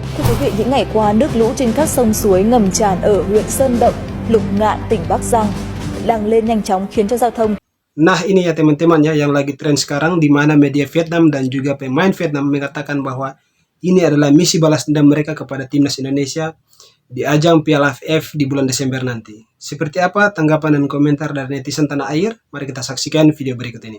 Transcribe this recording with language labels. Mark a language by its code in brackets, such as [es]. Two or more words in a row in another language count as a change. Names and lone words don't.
[vi] Thưa quý vị, những ngày qua, nước lũ trên các sông suối ngầm tràn ở huyện Sơn Động, Lục Ngạn, tỉnh Bắc Giang đang lên nhanh chóng khiến cho giao thông. [id] Nah ini ya teman-teman ya yang lagi tren sekarang di mana media Vietnam dan juga pemain Vietnam mengatakan bahwa ini adalah misi balas dendam mereka kepada timnas Indonesia di ajang Piala AFF di bulan Desember nanti. Seperti apa tanggapan dan komentar dari netizen tanah air? Mari kita saksikan video berikut ini.